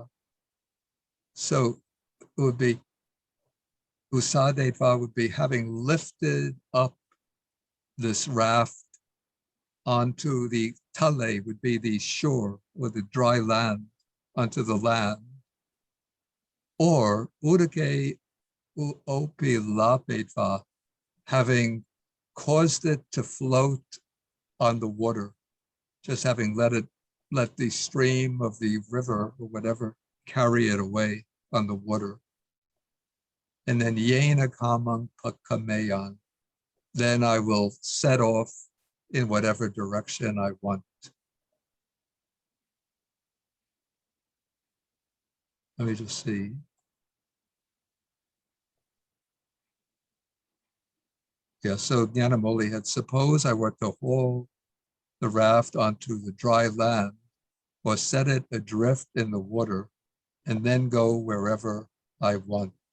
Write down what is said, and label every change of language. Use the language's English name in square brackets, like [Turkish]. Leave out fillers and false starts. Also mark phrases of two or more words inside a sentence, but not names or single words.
[English] So it would be, usadetva would be having lifted up this raft onto the tale, would be the shore or the dry land, onto the land. [Pali] Or udake opilapetva, [English] having caused it to float on the water, just having let the stream of the river or whatever carry it away on the water. [Pali] And then yena kamang pakameyan, [English] then I will set off in whatever direction I want. Let me just see. Yeah, so Nyanamoli had, suppose I were to haul the raft onto the dry land or set it adrift in the water and then go wherever I want.